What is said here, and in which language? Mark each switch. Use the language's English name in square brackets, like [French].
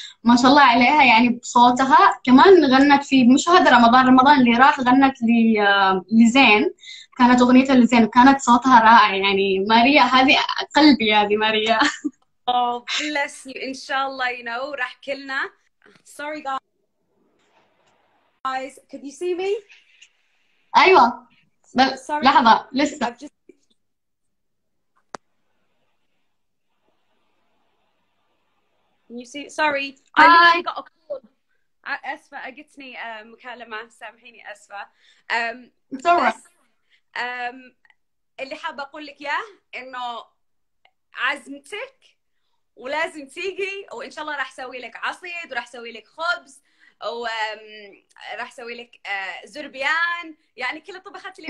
[Arabic] ما شاء الله عليها، يعني بصوتها. كمان غنت في مشاهدة رمضان اللي راح، غنت لزين، كانت أغنيتها لزين، وكانت صوتها رائع. يعني ماريا هذه قلبي، هذه ماريا. [English] Oh bless you. [Arabic] إن شاء الله راح كلنا. [English] Sorry guys, could you see me? [Arabic] أيوة بس لحظة لسه. [English] Can you see? Sorry, I literally got a call. [Arabic] أسفة أجتني مكالمة، سامحيني أسفة. بس اللي حابة أقول لك إياه إنه عزمتك ولازم تيجي، وإن شاء الله راح أسوي لك عصيد، وراح أسوي لك خبز، وراح أسوي لك زربيان، يعني كل الطبخات اللي